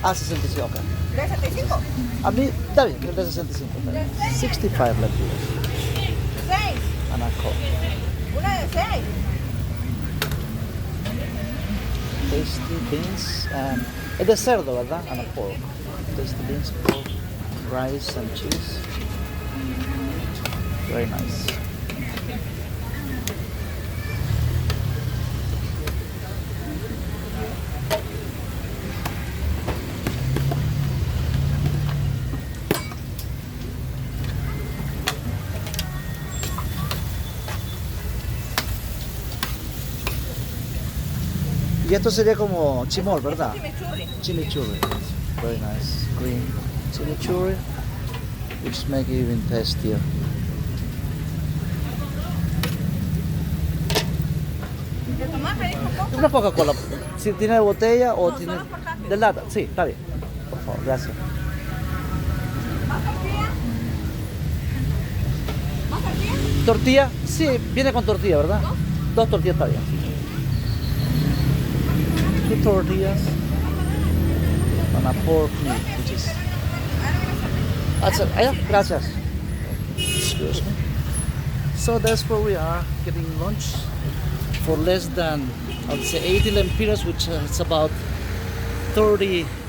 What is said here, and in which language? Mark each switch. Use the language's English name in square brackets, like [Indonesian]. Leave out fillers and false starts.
[Spanish] Ah, 65, ok. ¿De 65? A mí, está bien, el de 65. Está bien. 65 lempiras. 6. [English] And a Coke. [Spanish] Una de 6. [English] Tasty beans and [Spanish] es de cerdo, ¿verdad? [English] And a pork. Tasty beans, pork, rice and cheese. Very nice. [Spanish] Y esto sería como chimol, ¿verdad? Chimichurri. [English] Chimichurri. Very nice. Green chimichurri, which make it even tastier. [Spanish] ¿De tomate dijo Coca? Una Coca-Cola. Si tiene de botella o No, tiene solo portátil. de lata. Sí, está bien. Por favor, gracias. ¿Más tortilla? ¿Más tortilla? ¿Tortilla? Sí, viene con tortilla, ¿verdad? Dos tortillas está bien. [English] Two tortillas and a pork meat, which is... [Spanish] Gracias. [English] Excuse me. So that's where we are, getting lunch for less than, I would say, 80 lempiras, which is about $3.